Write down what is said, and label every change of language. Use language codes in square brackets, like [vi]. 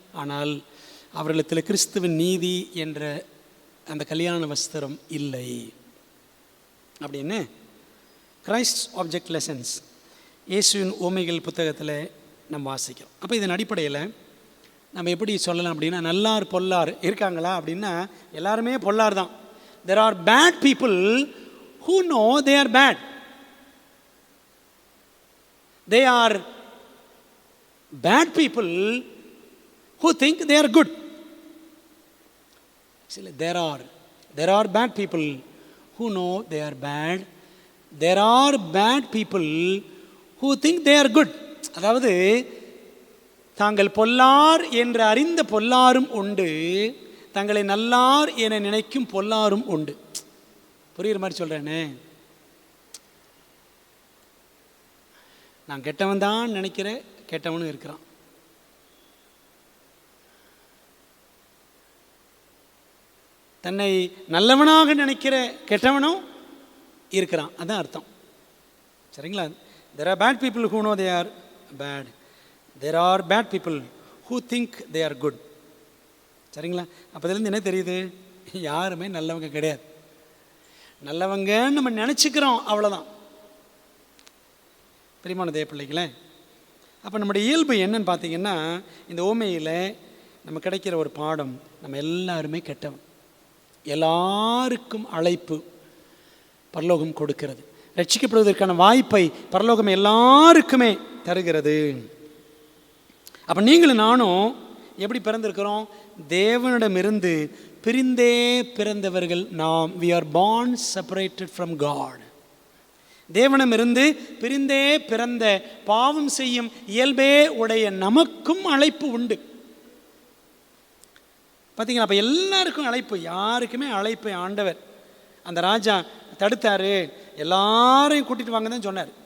[ta] ஆனால் அவர்களிடத்தில் கிறிஸ்துவின் நீதி என்ற அந்த கல்யாண வஸ்திரம் இல்லை அப்படின்னு கிரைஸ்ட் ஆப்ஜெக்ட் லெசன்ஸ் இயேசுவின் உவமைகள் புத்தகத்தில் நம்ம வாசிக்கிறோம். அப்போ இதன் அடிப்படையில் நம்ம எப்படி சொல்லலாம் அப்படின்னா, நல்லார் பொல்லார் இருக்காங்களா அப்படின்னா எல்லாருமே பொல்லார் தான். [en] There are bad people who know they are bad. They are bad people who think they are good. There are bad people who know they are bad there are bad people who think they are good. [ta] அதாவது தாங்கள் பொல்லார் என்று அறிந்த பொல்லாரும் உண்டு, தங்களை நல்லார் என நினைக்கும் பொல்லாரும் உண்டு. புரியுற மாதிரி சொல்கிறேனே. நான் கெட்டவன் தான் நினைக்கிற கெட்டவனும் இருக்கிறான். தன்னை நல்லவனாக நினைக்கிற கெட்டவனும் இருக்கிறான். அதுதான் அர்த்தம். சரிங்களா? [en] there are bad people who know they are bad. there are bad people who think they are good. [ta] சரிங்களா? அப்போ இதுலேருந்து என்ன தெரியுது? யாருமே நல்லவங்க கிடையாது. நல்லவங்கன்னு நம்ம நினச்சிக்கிறோம், அவ்வளோதான். பிரியமான தேவ பிள்ளைகளே, அப்போ நம்முடைய இயல்பு என்னன்னு பார்த்தீங்கன்னா, இந்த ஓமையில் நம்ம கிடைக்கிற ஒரு பாடம், நம்ம எல்லாருமே கெட்டவன். எல்லாருக்கும் அழைப்பு பரலோகம் கொடுக்கிறது. ரட்சிக்கப்படுவதற்கான வாய்ப்பை பரலோகம் எல்லாருக்குமே தருகிறது. அப்போ நீங்களும் நானும் எப்படி பிறந்திருக்கிறோம்? தேவனிடமிருந்து பிரிந்தே பிறந்தவர்கள் நாம். [en] we are born separated from God. [ta] தேவனிடமிருந்து பிரிந்தே பிறந்த பாவம் செய்யும் இயல்பே உடைய நமக்கும் அழைப்பு உண்டு. பார்த்தீங்களா? அப்போ எல்லாருக்கும் அழைப்பு, யாருக்குமே அழைப்பு ஆண்டவர். அந்த ராஜா தடுத்தார், எல்லாரையும் கூட்டிகிட்டு வாங்க தான் சொன்னார்.